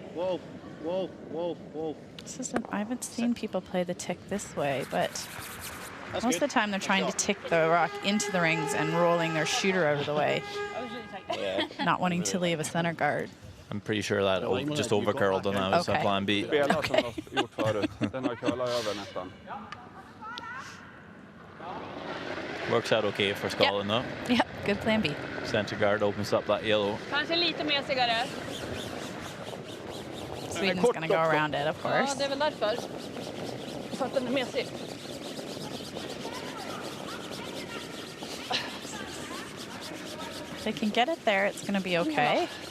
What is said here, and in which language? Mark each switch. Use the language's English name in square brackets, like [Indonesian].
[English] Whoa, whoa, whoa, whoa. This isn't, I haven't seen people play the tick this way, but most of the time they're trying to tick the rock into the rings and rolling their shooter out of the way, not wanting to leave a center guard. I'm pretty sure that just overcurled on that was a plan B. [Swedish] Spela som de har gjort förut. Den har curlat över nästan. [English] Works out okay for Scotland though. Yeah, good plan B. Center guard opens up that yellow. [Swedish] Kanske lite mesigare. [English] Sweden's going to go around it, of [Swedish] Ja, [English] course. [Swedish] det är väl därför. För att den är mesig. [English] If they can get it there, it's going to be okay.